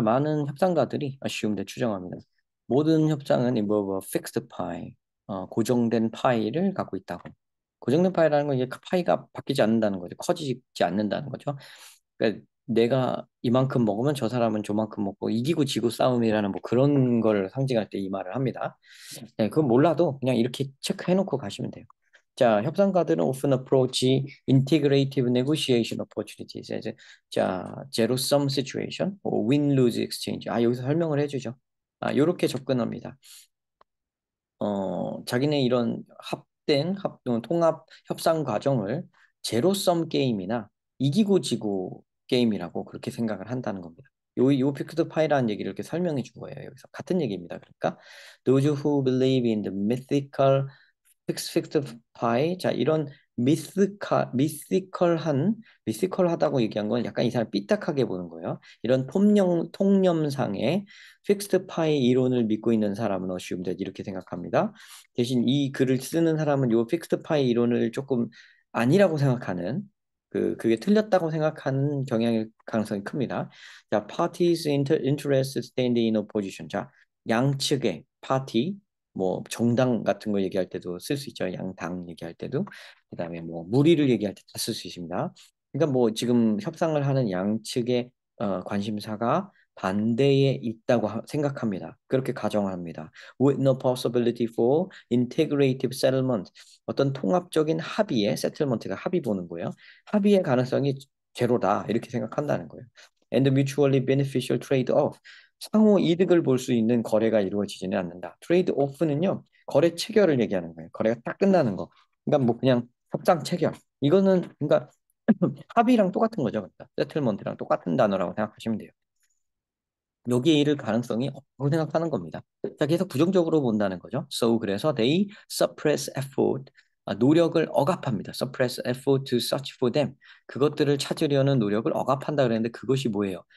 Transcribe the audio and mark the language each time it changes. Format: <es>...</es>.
<ko>많은 협상가들이 assumed 추정합니다. 모든 협상은</ko> <en>involve a fixed pie,</en> <ko>고정된 파이를 갖고 있다고. 고정된 파이라는 건 이제 파이가 바뀌지 않는다는 거죠. 커지지 않는다는 거죠. 그러니까 내가 이만큼 먹으면 저 사람은 저만큼 먹고 이기고 지고 싸움이라는 뭐 그런 걸 상징할 때 이 말을 합니다. 네, 그건 몰라도 그냥 이렇게 체크해놓고 가시면 돼요. 자, 협상가들은</ko> <en>often approach integrative negotiation opportunities.</en> <ko>이제 자,</ko> <en>zero sum situation, win-lose exchange.</en> <ko>여기서 설명을 해주죠. 이렇게 접근합니다. 자기네 이런 통합 협상 과정을 제로섬 게임이나 이기고 지고 게임이라고 그렇게 생각을 한다는 겁니다. 요 픽스드 파이라는 얘기를 이렇게 설명해 준 거예요. 여기서 같은 얘기입니다. 그러니까</ko> <en>those who believe in the mythical 픽스드 파이.</en> <ko>자, 이런 미스티컬하다고 얘기한 건 약간 이 사람 삐딱하게 보는 거예요. 이런 통념상의 픽스드 파이 이론을 믿고 있는 사람은 assumed 이렇게 생각합니다. 대신 이 글을 쓰는 사람은 요 픽스드 파이 이론을 조금 아니라고 생각하는 그게 틀렸다고 생각하는 경향일 가능성이 큽니다.</ko> <en>자, parties interest stand in opposition.</en> <ko>자, 양측의 파티 뭐 정당 같은 거 얘기할 때도 쓸 수 있죠. 양당 얘기할 때도. 그다음에 뭐 무리를 얘기할 때 다 쓸 수 있습니다. 그러니까 뭐 지금 협상을 하는 양측의 관심사가 반대에 있다고 생각합니다. 그렇게 가정합니다.</ko> <en>With no possibility for integrative settlement.</en> <ko>어떤 통합적인 합의의 settlement가 합의 보는 거예요. 합의의 가능성이 제로다 이렇게 생각한다는 거예요.</ko> <en>And mutually beneficial trade-off.</en> <ko>상호 이득을 볼 수 있는 거래가 이루어지지는 않는다. 트레이드 오프는요, 거래 체결을 얘기하는 거예요. 거래가 딱 끝나는 거. 그러니까 뭐 그냥 협상 체결. 이거는 그러니까 합의랑 똑같은 거죠. 그러니까 세틀먼트랑 똑같은 단어라고 생각하시면 돼요. 여기에 이를 가능성이 없다고 생각하는 겁니다. 자, 계속 부정적으로 본다는 거죠.</ko> <en>So</en> <ko>그래서</ko> <en>they suppress effort.</en> <ko>노력을 억압합니다.</ko> <en>suppress effort to search for them.</en> <ko>그것들을 찾으려는 노력을 억압한다 그랬는데 그것이 뭐예요?</ko>